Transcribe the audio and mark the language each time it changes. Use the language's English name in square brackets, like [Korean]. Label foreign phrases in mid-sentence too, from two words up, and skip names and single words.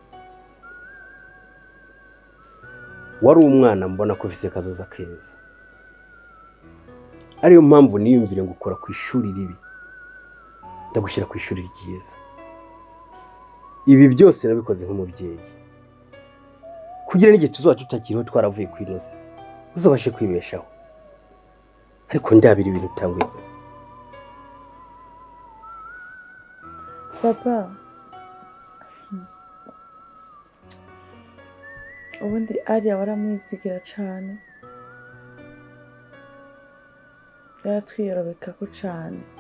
[Rundi] Wari umwana mbona ko ufise kazoza keza, ariyo mpamvu niyumvire ngo ukora ku ishuri ribi ndagushyira ku ishuri ryiza. Ibi byose nabikoze nk'umubyeyi kugira n'igihe tuzoba tutakiriho twaravuye ku inoze uzobashe kwibeshaho, ariko ndabira ibintu utanguye. Papa, ubundi Aria waramwizigira cyane, yaratwiyorobeka ko cyane.